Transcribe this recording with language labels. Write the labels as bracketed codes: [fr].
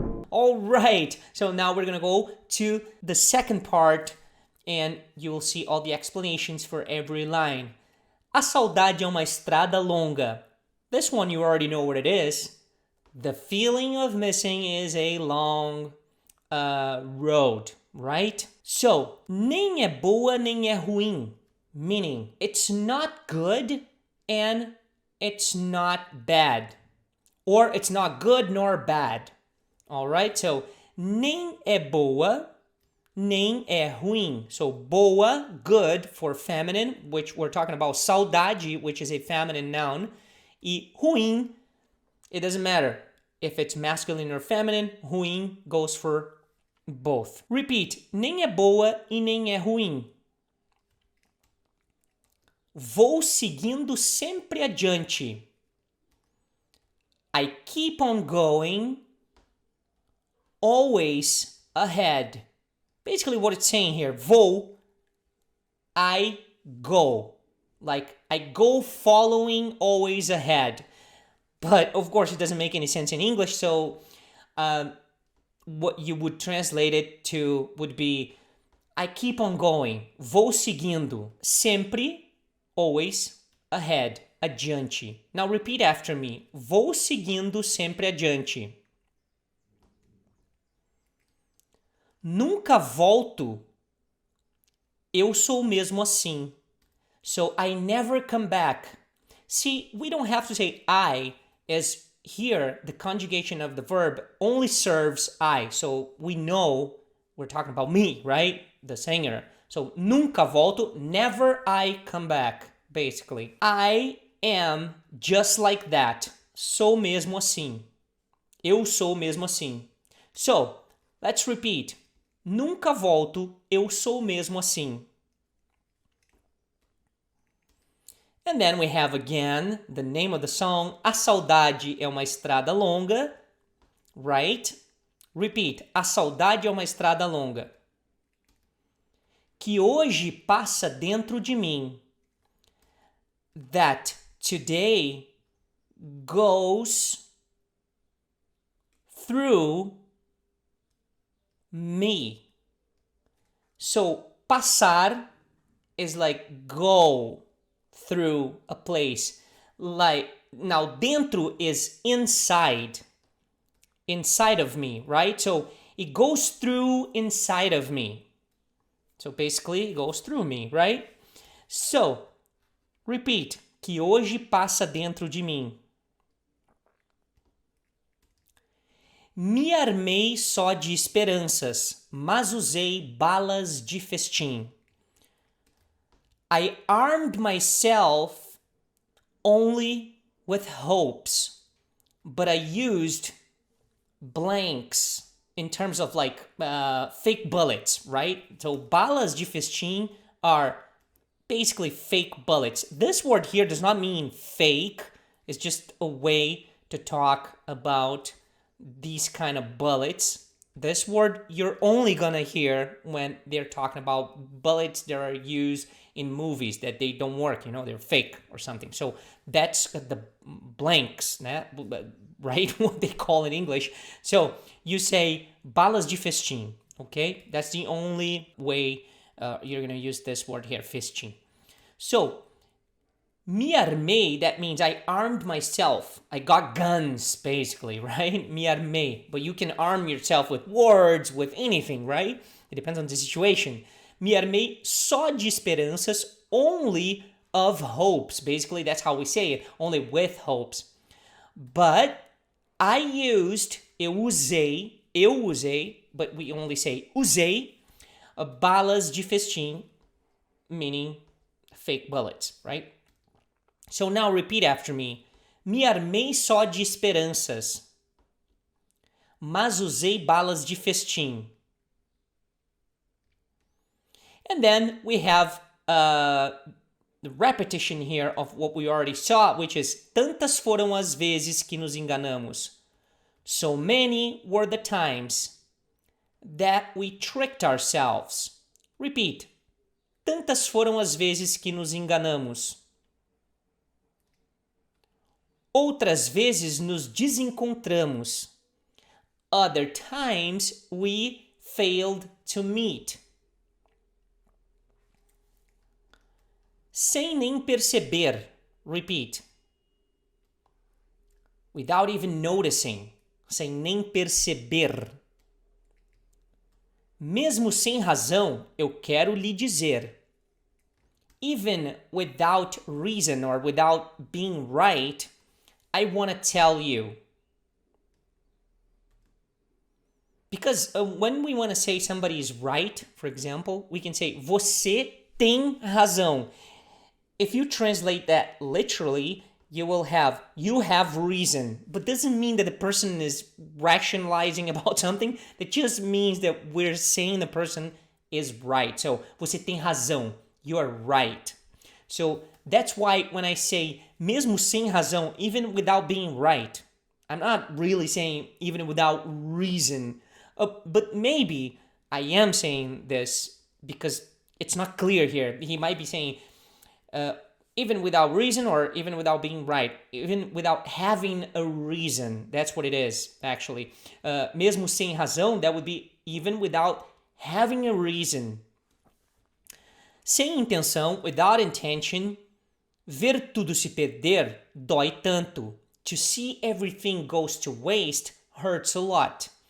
[en] All right, so now we're gonna go to the second part and you will see all the explanations for every line. [pt] A saudade é uma estrada longa. [en] This one you already know what it is. The feeling of missing is a long road, right? So, [pt] nem é boa nem é ruim, [en] meaning it's not good and it's not bad, or it's not good nor bad. All right, so [pt] nem é boa, nem é ruim. [en] So boa, good for feminine, which we're talking about saudade, which is a feminine noun. [pt] E ruim, [en] it doesn't matter if it's masculine or feminine. Ruim goes for both. [pt] Repeat, nem é boa e nem é ruim. Vou seguindo sempre adiante. [en] I keep on going, always ahead. Basically what it's saying here, vou, I go. Like, I go following, always ahead. But, of course, it doesn't make any sense in English, so what you would translate it to would be, I keep on going, [pt] vou seguindo, [en] sempre, always, ahead, adiante. Now repeat after me, [pt] vou seguindo sempre adiante. Nunca volto, eu sou mesmo assim. [en] So I never come back. See, we don't have to say I, as here the conjugation of the verb only serves I. So we know we're talking about me, right? The singer. So [pt] nunca volto, [en] never I come back, basically. I am just like that. [pt] Sou mesmo assim. Eu sou mesmo assim. [en] So, let's repeat. [pt] Nunca volto, eu sou mesmo assim. [en] And then we have again the name of the song. [pt] A saudade é uma estrada longa, [en] right? Repeat. [pt] A saudade é uma estrada longa. Que hoje passa dentro de mim. [en] That today goes through me. So, passar is like go through a place. Like, now, dentro is inside. Inside of me, right? So, it goes through inside of me. So, basically, it goes through me, right? So, repeat. [pt] Que hoje passa dentro de mim. Me armei só de esperanças, mas usei balas de festim. [en] I armed myself only with hopes, but I used blanks in terms of like fake bullets, right? So balas de festim are basically fake bullets. This word here does not mean fake. It's just a way to talk about these kind of bullets. This word you're only gonna hear when they're talking about bullets that are used in movies that they don't work, you know, they're fake or something. So that's the blanks, right? What they call in English. So you say [pt] balas de festim, [en] okay? That's the only way you're gonna use this word here, festim. So [pt] me armei, [en] that means I armed myself. I got guns, basically, right? [pt] Me armei. [en] But you can arm yourself with words, with anything, right? It depends on the situation. [pt] Me armei só de esperanças, [en] only of hopes. Basically, that's how we say it, only with hopes. But I used, [pt] eu usei, [en] but we only say usei, [pt] balas de festim, [en] meaning fake bullets, right? So now repeat after me. [pt] Me armei só de esperanças, mas usei balas de festim. [en] And then we have the the repetition here of what we already saw, which is [pt] tantas foram as vezes que nos enganamos. [en] So many were the times that we tricked ourselves. Repeat. [pt] Tantas foram as vezes que nos enganamos. Outras vezes nos desencontramos. [en] Other times we failed to meet. [pt] Sem nem perceber. Repeat. [en] Without even noticing. [pt] Sem nem perceber. Mesmo sem razão, eu quero lhe dizer. [en] Even without reason or without being right, I want to tell you. Because when we want to say somebody is right, for example, we can say, [pt] você tem razão. [en] If you translate that literally, you will have, you have reason. But doesn't mean that the person is rationalizing about something. That just means that we're saying the person is right. So, [pt] você tem razão. [en] You are right. So, that's why when I say, [pt] mesmo sem razão, [en] even without being right, I'm not really saying even without reason. But maybe I am saying this because it's not clear here. He might be saying, even without reason or even without being right, even without having a reason. That's what it is, actually. [pt] Mesmo sem razão, [en] that would be even without having a reason. [pt] Sem intenção, [en] without intention, [pt] ver tudo se perder dói tanto. [en] To see everything goes to waste hurts a lot.